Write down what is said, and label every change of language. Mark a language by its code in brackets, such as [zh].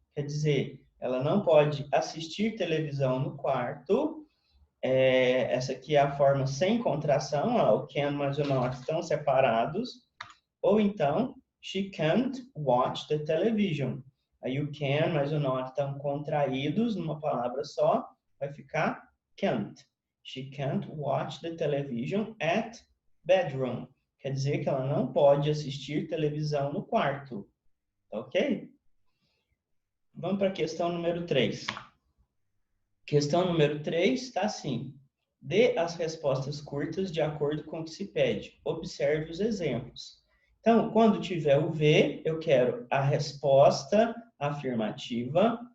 [pt] Quer dizer, ela não pode assistir televisão no quarto. Essa aqui é a forma sem contração, o can mais o not estão separados. Ou então, [en] she can't watch the television. [pt] Aí o can mais o not estão contraídos numa palavra só, vai ficar can't. [en] She can't watch the television at bedroom. [pt] Quer dizer que ela não pode assistir televisão no quarto. Tá ok? Vamos para a questão número 3. Questão número 3 está assim. Dê as respostas curtas de acordo com o que se pede. Observe os exemplos. Então, quando tiver o V, eu quero a resposta afirmativa.